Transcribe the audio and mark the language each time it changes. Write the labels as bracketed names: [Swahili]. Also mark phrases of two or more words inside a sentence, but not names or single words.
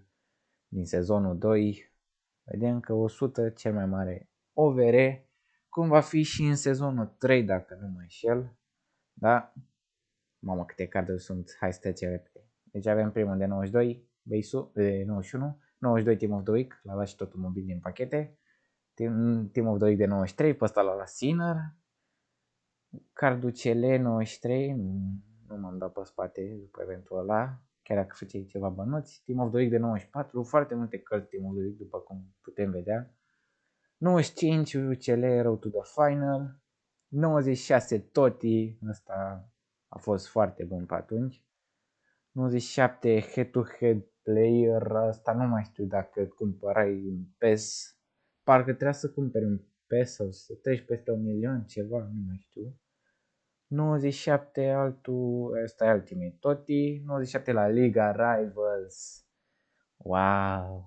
[Romanian] Din sezonul 2. Vedem că 100 cel mai mare OVR. Cum va fi și în sezonul 3 dacă nu mă înșel. Da? Mamă, câte carduri sunt. Hai să trecem repede. Deci avem primul de 92, base-ul de 91, 92 Team of the Week, l-a luat și totul mobil din pachete. Team of the Week de 93, pe ăsta l-a luat Sinner. Cardul CL 93, nu m-am dat pe spate după eventul ăla, chiar dacă făceai ceva bănuți. Team of the Week de 94, foarte multe cărți Team of the Week după cum putem vedea. 95 UCL Road to the Final. 96 Totti, ăsta a fost foarte bun pe atunci. 97 head-to-head player, ăsta nu mai știu dacă cumpărai un PES. Parcă trebuia să cumperi un PES sau să treci peste 1.000.000, ceva, nu mai știu. 97 altul, ăsta e Ultimate Totti. 97 la Liga Rivals. Wow!